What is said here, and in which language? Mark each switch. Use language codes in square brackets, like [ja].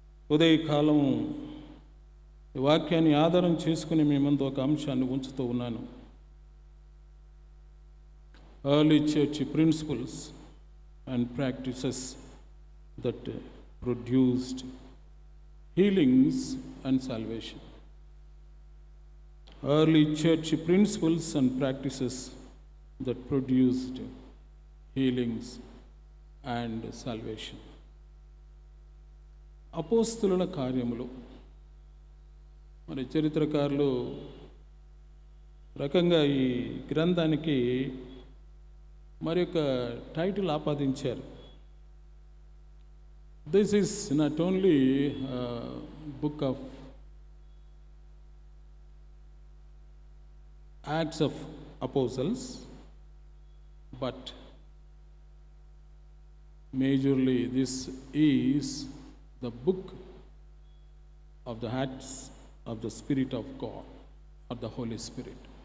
[te] ఉదయకాలం ఈ వాక్యాన్ని ఆధారం చేసుకుని మీ ముందు ఒక అంశాన్ని ఉంచుతూ ఉన్నాను. [en] Early church principles and practices that produced healings and salvation. Early church principles and practices that produced healings and salvation. [te] అపోస్తలుల కార్యములు. మరి చరిత్రకారులు రకంగా ఈ గ్రంథానికి మరి ఒక title ఆపాదించారు. [en] This is not only book of Acts of Apostles, but majorly this is the book of the Acts of the Spirit of God, or the Holy Spirit.